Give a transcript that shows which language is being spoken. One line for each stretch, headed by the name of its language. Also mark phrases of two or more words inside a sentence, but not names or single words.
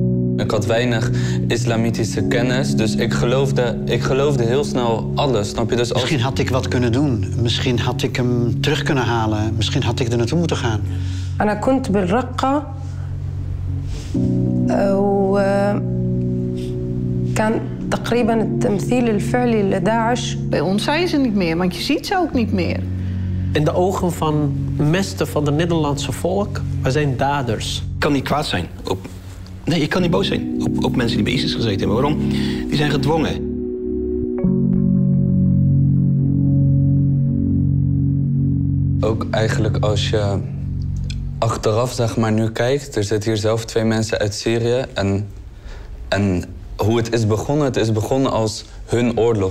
Dutch: Ik had weinig islamitische kennis, dus ik geloofde heel snel alles, snap je? Dus Misschien had ik wat kunnen doen. Misschien had ik hem terug kunnen halen. Misschien had ik er naartoe moeten gaan.
Arabic: أنا كنت بالرقة وكان تقريبا التمثيل الفعلي لداعش.
Dutch: Bij ons zijn ze niet meer, want je ziet ze ook niet meer. In de ogen van de meeste van het Nederlandse volk, wij zijn daders. Ik kan niet kwaad zijn op... Nee, ik kan niet boos zijn op mensen die bij ISIS gezeten hebben. Waarom? Die zijn gedwongen. ook eigenlijk als je achteraf zeg maar nu kijkt, er zitten hier zelf 2 mensen uit Syrië en hoe het is begonnen als hun oorlog.